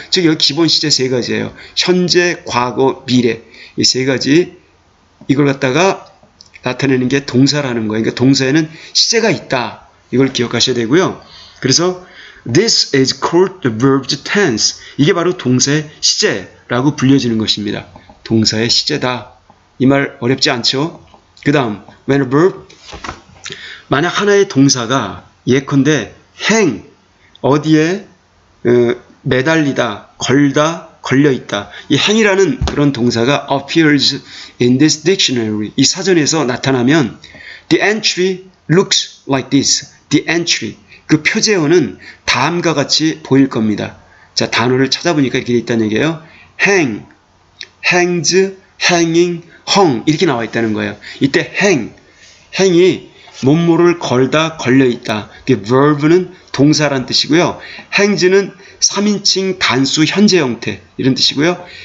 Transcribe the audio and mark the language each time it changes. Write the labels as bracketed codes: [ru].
[ko] 즉 여기 기본 시제 세 가지예요. 현재, 과거, 미래. 이 세 가지, 이걸 갖다가 나타내는 게 동사라는 거예요. 그러니까 동사에는 시제가 있다. 이걸 기억하셔야 되고요. 그래서 [en] this is called the verb's tense. [ko] 이게 바로 동사의 시제라고 불려지는 것입니다. 동사의 시제다. 이 말 어렵지 않죠? 그 다음, [en] when a verb, [ko] 만약 하나의 동사가 예컨대 어디에 매달리다, 걸다, 걸려있다. 이 행이라는 그런 동사가 [en] appears in this dictionary. [ko] 이 사전에서 나타나면 [en] the entry looks like this. the entry. [ko] 그 표제어는 다음과 같이 보일 겁니다. 자, 단어를 찾아보니까 이렇게 돼 있다는 얘기예요. hang, hangs, hanging, hung 이렇게 나와 있다는 거예요. 이때 행이 뭐뭐를 걸다, 걸려있다. verb는 동사란 뜻이고요. hangs는 3인칭 단수 현재 형태 이런 뜻이고요.